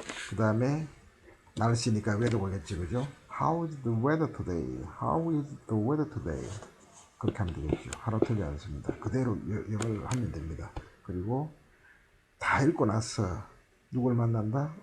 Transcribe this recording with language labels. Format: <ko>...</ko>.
<ko>그 다음에 날씨니까 weather 오겠지 그죠?</ko> <en>How is the weather today? How is the weather today?</en> <ko>그렇게 하면 되겠죠. 하나 틀리지 않습니다. 그대로 영어를 하면 됩니다. 그리고 다 읽고 나서 누굴 만난다?</ko>